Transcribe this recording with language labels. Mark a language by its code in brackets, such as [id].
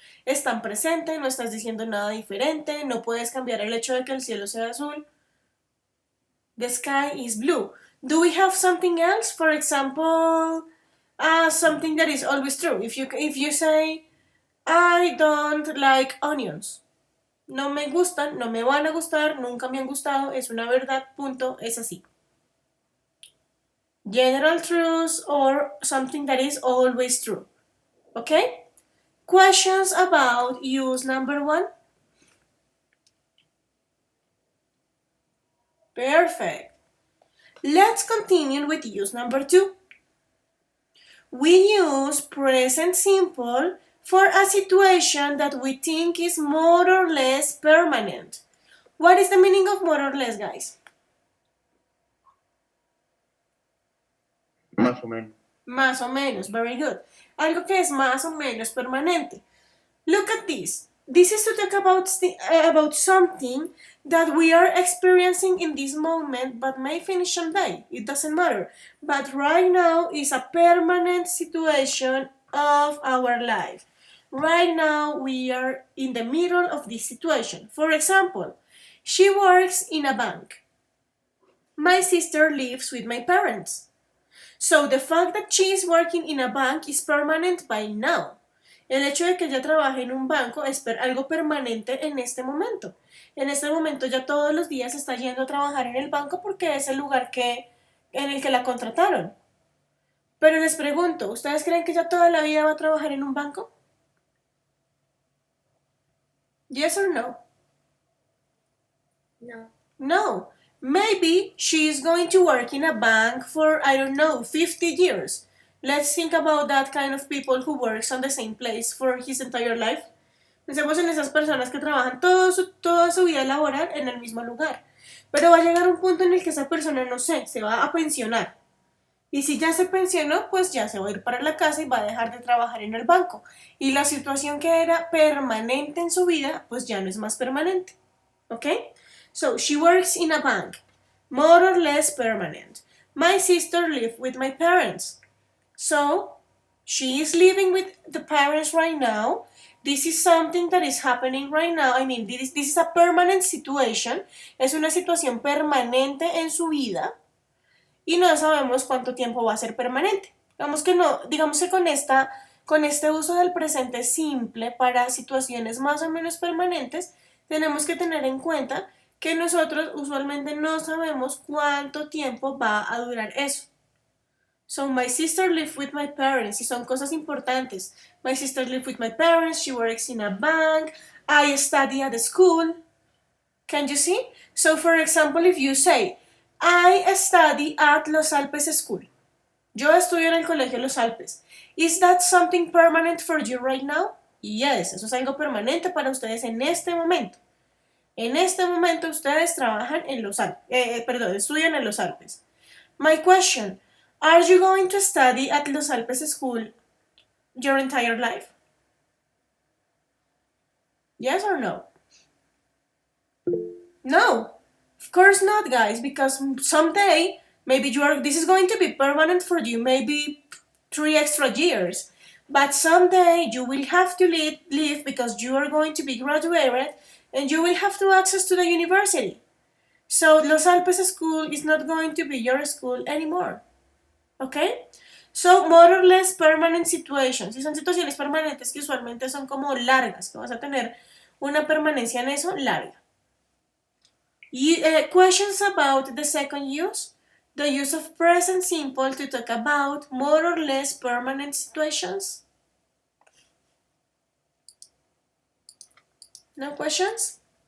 [es] Están presente, no estás diciendo nada diferente, no puedes cambiar el hecho de que el cielo sea azul. [en] The sky is blue. Do we have something else? For example, something that is always true. If you say, I don't like onions. [es] No me gustan, no me van a gustar, nunca me han gustado, es una verdad, punto, es así. [en] General truths or something that is always true. Okay? Questions about use number 1? Perfect. Let's continue with use number 2. We use present simple for a situation that we think is more or less permanent. What is the meaning of more or less, guys? [es] Más o menos. Más o menos, [en] very good. [es] Algo que es más o menos permanente. [en] Look at this. This is to talk about something that we are experiencing in this moment but may finish someday. It doesn't matter. But right now is a permanent situation of our life. Right now we are in the middle of this situation. For example, she works in a bank. My sister lives with my parents. So the fact that she is working in a bank is permanent by now. [es] El hecho de que ella trabaje en un banco es algo permanente en este momento. En este momento ya todos los días está yendo a trabajar en el banco porque es el lugar en el que la contrataron. Pero les pregunto, ¿ustedes creen que ella toda la vida va a trabajar en un banco? [en] Yes or no? No. No. Maybe she is going to work in a bank for, I don't know, 50 years. Let's think about that kind of people who works on the same place for his entire life. [es] Pensemos en esas personas que trabajan toda su vida laboral en el mismo lugar. Pero va a llegar un punto en el que esa persona, no sé, se va a pensionar. Y si ya se pensionó, pues ya se va a ir para la casa y va a dejar de trabajar en el banco. Y la situación que era permanente en su vida, pues ya no es más permanente. [en] ¿Ok? So, she works in a bank. More or less permanent. My sister lives with my parents. So, she is living with the parents right now. This is something that is happening right now. I mean, this is a permanent situation. [es] Es una situación permanente en su vida. Y no sabemos cuánto tiempo va a ser permanente. Digamos que no, digamos que con este uso del presente simple para situaciones más o menos permanentes, tenemos que tener en cuenta que nosotros usualmente no sabemos cuánto tiempo va a durar eso. [en] So, my sister lives with my parents. [es] Y son cosas importantes. [en] My sister lives with my parents. She works in a bank. I study at the school. Can you see? So, for example, if you say, I study at Los Alpes School. [es] Yo estudio en el colegio Los Alpes. [en] Is that something permanent for you right now? [es] Yes, eso es algo permanente para ustedes en este momento. En este momento ustedes trabajan en Los Alpes, estudian en Los Alpes. [en] My question, are you going to study at Los Alpes School your entire life? Yes or no? No, of course not, guys, because someday maybe this is going to be permanent for you, maybe 3 extra years. But someday you will have to leave because you are going to be graduated and you will have to access to the university. So Los Alpes School is not going to be your school anymore. Okay? So, more or less permanent situations. [es] Y son situaciones permanentes que usualmente son como largas, que vas a tener una permanencia en eso larga. [en] Questions about the second use? The use of present simple to talk about more or less permanent situations? No questions?